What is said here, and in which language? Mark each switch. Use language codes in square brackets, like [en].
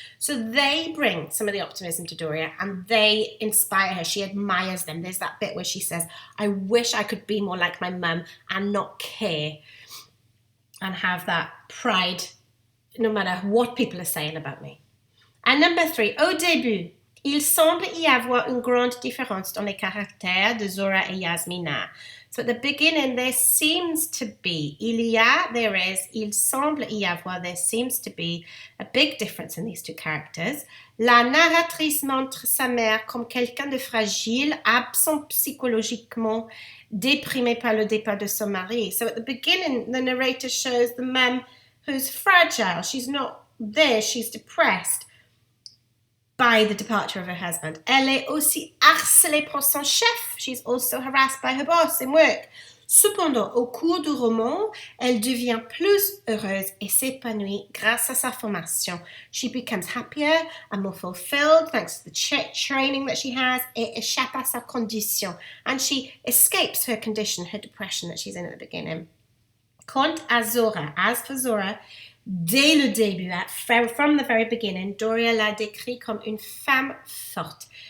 [en] So they bring some of the optimism to Doria and they inspire her. She admires them. There's that bit where she says, I wish I could be more like my mum and not care and have that pride no matter what people are saying about me. And number 3, [fr] au début, il semble y avoir une grande différence dans les caractères de Zora et Yasmina. [en] So at the beginning, there seems to be, there [fr] semble y avoir, [en] there seems to be a big difference in these two characters. [fr] La narratrice montre sa mère comme quelqu'un de fragile, absent psychologiquement, déprimé par le départ de son mari. [en] So at the beginning, the narrator shows the mum who's fragile. She's not there, she's depressed by the departure of her husband. [fr] Elle est aussi harcelée par son chef. [en] She's also harassed by her boss in work. [fr] Cependant, au cours du roman, elle devient plus heureuse et s'épanouit grâce à sa formation. [en] She becomes happier and more fulfilled thanks to the training that she has [fr] et échappe à sa condition. [en] And she escapes her condition, her depression that she's in at the beginning. [fr] Quant à Zora, [en] as for Zora, [fr] dès le début, [en] from the very beginning, [fr] Doria la décrit comme une femme forte.